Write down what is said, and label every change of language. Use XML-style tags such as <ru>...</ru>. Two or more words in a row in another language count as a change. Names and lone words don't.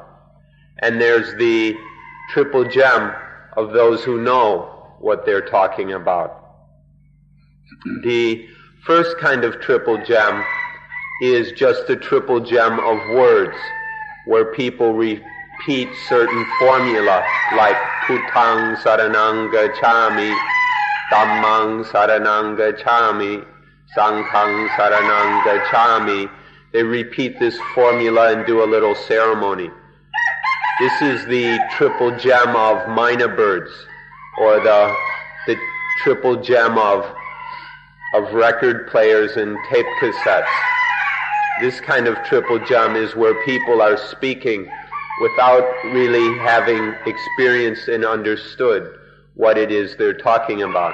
<en>And there's the triple gem of those who know what they're talking about. The first kind of triple gem is just the triple gem of words, where people repeat certain formula like</en> <pi>Putang Saranang Gacchami, Dhammang Saranang Gacchami, Sanghang Saranang Gacchami.</pi> <en>They repeat this formula and do a little ceremony. This is the triple gem of mynah birds, or the triple gem of record players and tape cassettes. This kind of triple gem is where people are speaking without really having experienced and understood what it is they're talking about.</en>